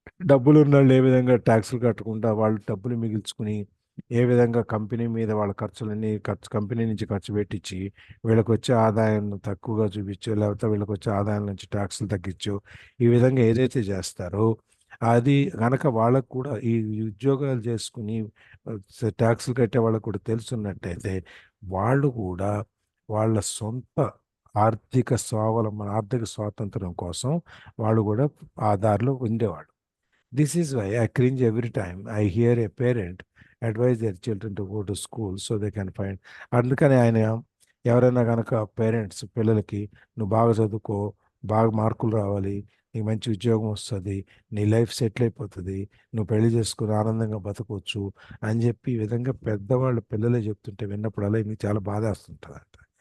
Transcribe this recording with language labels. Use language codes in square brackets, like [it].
[te] డబ్బులు ఉన్న వాళ్ళు ఏ విధంగా ట్యాక్సులు కట్టకుండా వాళ్ళు డబ్బులు మిగిల్చుకుని ఏ విధంగా కంపెనీ మీద వాళ్ళ కంపెనీ నుంచి ఖర్చు పెట్టించి వీళ్ళకి వచ్చే ఆదాయం తక్కువగా చూపించు, లేకపోతే వీళ్ళకి వచ్చే ఆదాయం నుంచి ట్యాక్సులు తగ్గించు, ఈ విధంగా ఏదైతే చేస్తారో అది కనుక వాళ్ళకు కూడా ఈ ఉద్యోగాలు చేసుకుని ట్యాక్సులు కట్టే వాళ్ళకు కూడా తెలుసున్నట్టయితే వాళ్ళు కూడా వాళ్ళ సొంత ఆర్థిక స్వాతంత్రం కోసం వాళ్ళు కూడా ఆ దారిలో ఉండేవాళ్ళు. [en] This is why I cringe every time I hear a parent advise their children to go to school so they can find. [te] అందుకని ఆయన ఎవరైనా కనుక పేరెంట్స్ పిల్లలకి నువ్వు బాగా చదువుకో, బాగా మార్కులు రావాలి, నీకు మంచి ఉద్యోగం వస్తుంది, నీ లైఫ్ సెటిల్ అయిపోతుంది, నువ్వు పెళ్లి చేసుకుని ఆనందంగా బతకవచ్చు అని చెప్పి ఈ విధంగా పెద్దవాళ్ళు పిల్లలే చెప్తుంటే విన్నప్పుడల్లా మీకు చాలా బాధ వస్తుంటుంది అంట.